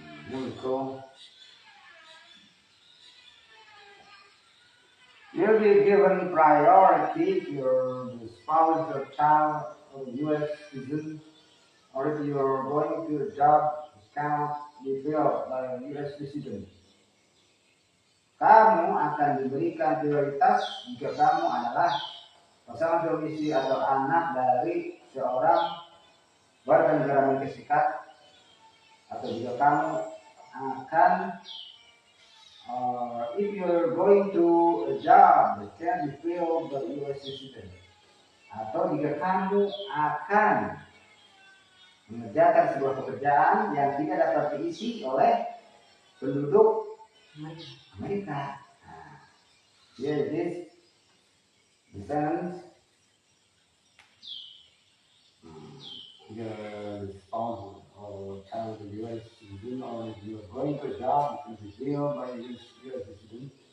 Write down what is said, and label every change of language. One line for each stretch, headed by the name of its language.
English: Itu you'll be given priority if your spouse or child or U.S. citizen, or if you're going to a job cannot be filled by a U.S. citizen.
Indonesian: Kamu akan diberikan prioritas jika kamu adalah pasangan domisili atau anak dari seorang warga negara Amerika Serikat, atau jika kamu akan
English: if you're going to a job that can be filled by U.S.
Indonesian: citizen, atau jika kamu akan mengerjakan sebuah pekerjaan yang tidak dapat diisi oleh penduduk Amerika.
English: Nah, here it is, the sentence. The spouse or child of the U.S. citizen, or if you are going to a job, it is filled by U.S. citizen.